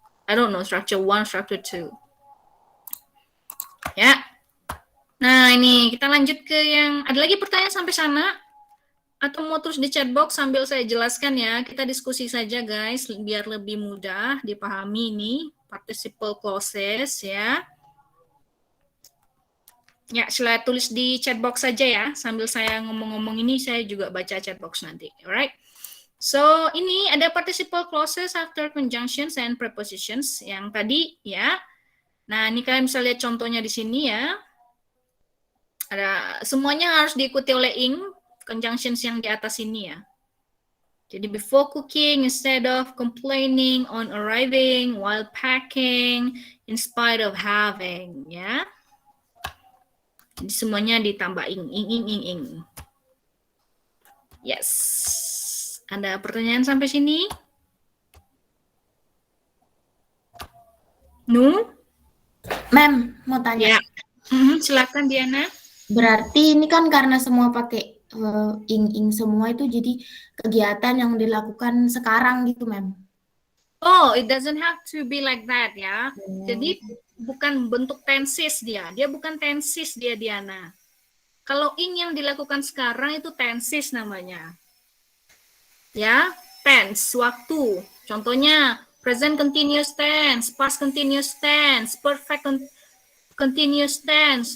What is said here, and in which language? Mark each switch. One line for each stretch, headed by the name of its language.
English: I don't know, structure 1, structure 2.
Indonesian: Ya. Nah, ini kita lanjut ke yang, ada lagi pertanyaan sampai sana? Atau mau terus di chat box sambil saya jelaskan ya, kita diskusi saja guys, biar lebih mudah dipahami ini, participle clauses ya. Ya, silahkan tulis di chat box saja ya, sambil saya ngomong-ngomong ini, saya juga baca chat box nanti, alright?
English: So,
Indonesian: ini ada
English: participle clauses after conjunctions and prepositions,
Indonesian: yang tadi ya. Nah, ini kalian bisa lihat contohnya di sini ya. Ada, semuanya harus diikuti oleh ing, conjunctions yang di atas ini ya. Jadi
English: before cooking, instead of complaining on arriving, while packing, in spite of having, ya.
Indonesian: Jadi semuanya ditambah ing.
English: Yes.
Indonesian: Ada pertanyaan sampai sini? Nu? Mem, mau tanya. Ya. Silakan Diana. Berarti ini kan karena semua pakai ing semua itu jadi kegiatan yang dilakukan sekarang gitu, Mem.
English: Oh, it doesn't have to be like that ya.
Indonesian: Jadi bukan bentuk tenses dia. Dia bukan tenses dia, Diana. Kalau ing yang dilakukan sekarang itu tenses namanya. Ya, tense, waktu. Contohnya present continuous tense, past continuous tense, perfect continuous tense.